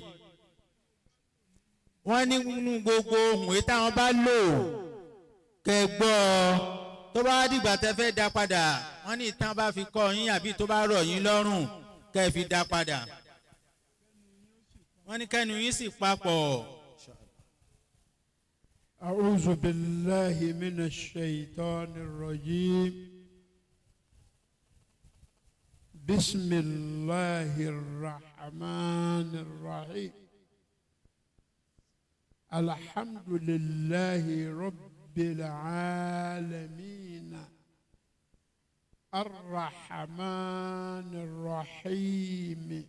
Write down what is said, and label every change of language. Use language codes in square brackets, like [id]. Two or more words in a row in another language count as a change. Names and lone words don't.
[yo] wọ́n ní nínú gbogbo ohun èyí táwọn bá lò kẹ́ gbọ́ tó bá dìgbà tẹ́ fẹ́ dá padà wọ́n ní ìtàn bá fi kọ́ yín àbí tó bá rọ̀ yín lọ́rùn kẹ́ fi dá padà. wọ́n ní kẹ́nu yín sì papọ̀. [ar] أعوذ بالله من الشيطان الرجيم بسم الله الرحمن الرحيم الحمد لله رب العالمين الرحمن الرحيم